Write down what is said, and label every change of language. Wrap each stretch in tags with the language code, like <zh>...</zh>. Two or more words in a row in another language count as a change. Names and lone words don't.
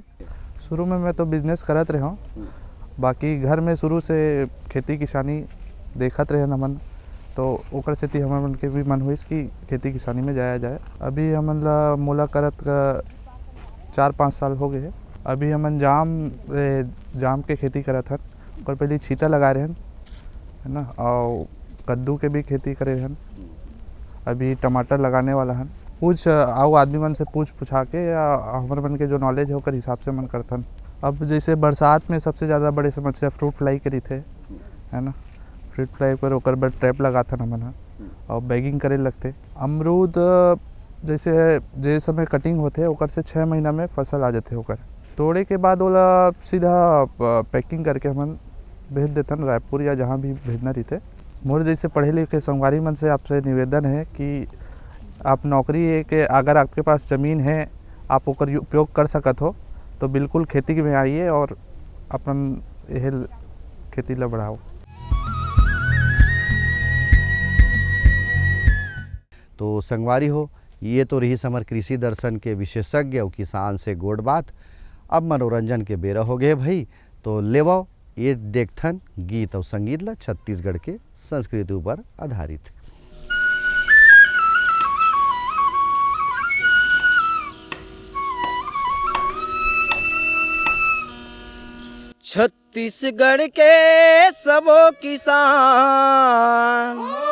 <hne>शुरू में मैं तो बिजनेस करत रहा हूँ, बाकी घर में शुरू से खेती किसानी देखत रहे हमन, तो ओकर सेती हमन के भी मन हुइस कि खेती किसानी में जाया जाए। अभी हमन ला मोला करत का 4-5 साल हो गए। अभी हमन जाम के खेती करत हन, ओकर पहले छीता लगाए रहन है ना, और कद्दू के भी खेती करे हन। अभी टमाटर लगाने वाला हन, आओ आदमी मन से पूछा के या हमारे मन के जो नॉलेज है ओकर हिसाब से मन करथन। अब जैसे बरसात में सबसे ज़्यादा बड़ी समस्या</hne> <en>fruit fly</en> <hne>करी थे, है ना।</hne> <en>fruit fly</en> <hne>पर ओकर बर ट्रैप लगाथन हमन ह और बैगिंग करे लगते। अमरूद जैसे समय कटिंग होते ओकर से 6 महीना में फसल आ जाते ओकर। तोड़े के बाद ओला सीधा पैकिंग करके हमन भेज देथन रायपुर या जहाँ भी भेजना रहते। मोर जैसे पढ़े लिखे संगवारी मन से आपसे निवेदन है कि आप नौकरी है कि अगर आपके पास ज़मीन है आप ओकर उपयोग कर सकत हो तो बिल्कुल खेती में आइए और अपन यह खेती ला बढ़ाओ। तो संगवारी हो, ये तो रही समर कृषि दर्शन के विशेषज्ञ और किसान से गोड़ बात। अब मनोरंजन के बेरा हो गए भाई, तो लेवो ये देखथन गीत और संगीत ला छत्तीसगढ़ के संस्कृति ऊपर आधारित। छत्तीसगढ़ के सबो किसान</hne>